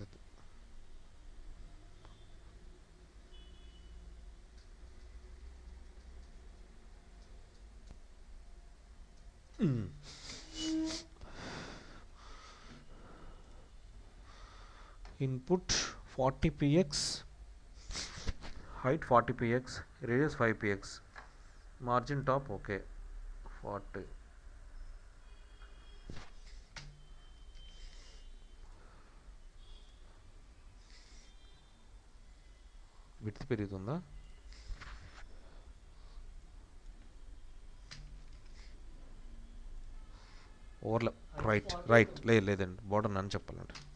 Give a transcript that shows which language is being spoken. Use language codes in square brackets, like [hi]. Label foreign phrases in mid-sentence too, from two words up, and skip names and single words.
[en] అది ఇన్పుట్ 40px, height 40px, radius 5px, margin top okay 40. [te] విడ్త్ పెరుగుతుందా? [en] overlap right [te] లేదండి, బోర్డర్ నన్ను చెప్పాలండి.